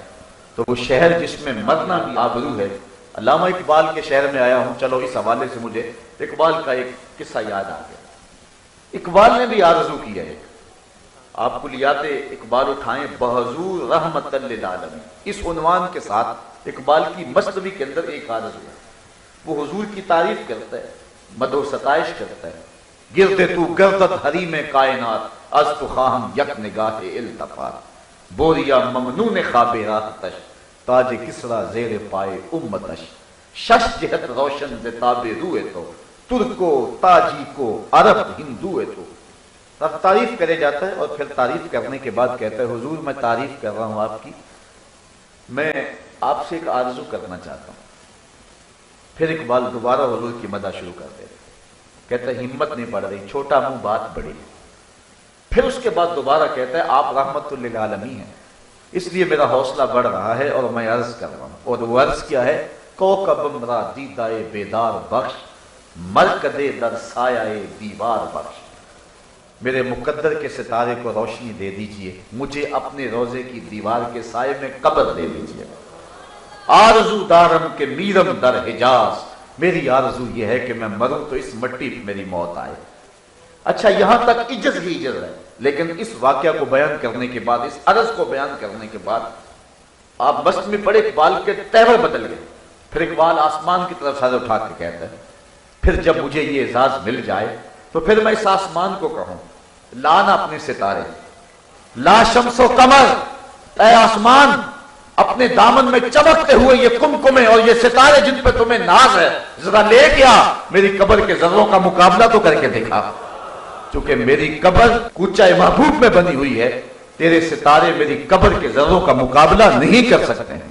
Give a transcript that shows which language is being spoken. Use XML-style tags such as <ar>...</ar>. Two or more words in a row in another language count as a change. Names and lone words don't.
<ur>تو وہ شہر جس میں مرنا بھی آبرو ہے، علامہ اقبال کے شہر میں آیا ہوں، چلو اس حوالے سے مجھے اقبال کا ایک قصہ یاد آ گیا۔ اقبال نے بھی آرزو کی ہے، آپ کلیات اقبال اٹھائیں، بحضور رحمت للعالمین، اس عنوان کے ساتھ اقبال کی مثنوی کے اندر ایک آرزو ہے۔ وہ حضور کی تعریف کرتا ہے، مدح و ستائش کرتا ہے،</ur> <fa>گرد تو گردت حریم کائنات، از تو خواہم یک نگاہ التفات، بوریا ممنون خواب راحتش، تاج کسرا زیر پائے امتش، شش جہت روشن ز تاب روئے تو، ترکو تاجی کو عرب ہندو تو۔</fa> <ur>اب تعریف کرے جاتا ہے اور پھر تعریف کرنے کے بعد کہتا ہے حضور میں تعریف کر رہا ہوں آپ کی، میں آپ سے ایک آرزو کرنا چاہتا ہوں۔ پھر اقبال دوبارہ حضور کی مدح شروع کر دے، کہتا ہے ہمت نہیں پڑ رہی، چھوٹا منہ بات بڑی۔ پھر اس کے بعد دوبارہ کہتا ہے آپ رحمت للعالمین ہیں، اس لیے میرا حوصلہ بڑھ رہا ہے اور میں عرض کر رہا ہوں۔ اور وہ عرض کیا ہے،</ur> <fa>کوکبم را دیدائے بیدار بخش، مرکدے در سایہ دیوار بخش،</fa> <ur>میرے مقدر کے ستارے کو روشنی دے دیجئے، مجھے اپنے روزے کی دیوار کے سائے میں قبر دے دیجئے۔</ur> <fa>آرزو دارم کے میرم در حجاز،</fa> <ur>میری آرزو یہ ہے کہ میں مروں تو اس مٹی پہ میری موت آئے۔ اچھا یہاں تک عجز ہی عجز ہے، لیکن اس واقعہ کو بیان کرنے کے بعد، اس عرض کو بیان کرنے کے بعد آپ مسجد میں پڑے، اقبال کے تیور بدل گئے۔ پھر اقبال آسمان کی طرف سر اٹھا کے کہتا ہے پھر جب مجھے یہ اعزاز مل جائے تو پھر میں اس آسمان کو کہوں لانا اپنے ستارے، لا شمس و قمر، اے آسمان اپنے دامن میں چمکتے ہوئے یہ کمکمے اور یہ ستارے جن پہ تمہیں ناز ہے، ذرا لے گیا میری قبر کے ذروں کا مقابلہ تو کر کے دکھا، چونکہ میری قبر کوچہ محبوب میں بنی ہوئی ہے، تیرے ستارے میری قبر کے ذروں کا مقابلہ نہیں کر سکتے ہیں۔</ur>